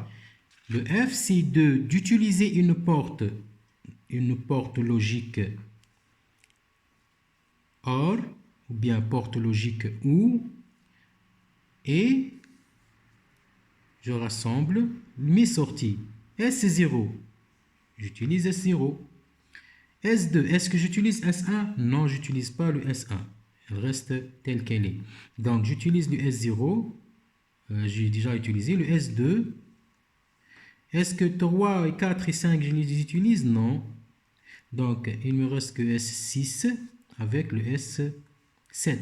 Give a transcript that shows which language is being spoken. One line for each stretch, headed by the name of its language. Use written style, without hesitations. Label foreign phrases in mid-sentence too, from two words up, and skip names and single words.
French: Le F, c'est d'utiliser une porte logique OR, ou bien porte logique OU, et je rassemble mes sorties. S0, j'utilise S0. S2, est-ce que j'utilise S1? Non, je n'utilise pas le S1. Elle reste telle qu'elle est. Donc, j'utilise le S0. J'ai déjà utilisé le S2. Est-ce que 3, 4 et 5, je les utilise? Non. Donc, il me reste que S6 avec le S7.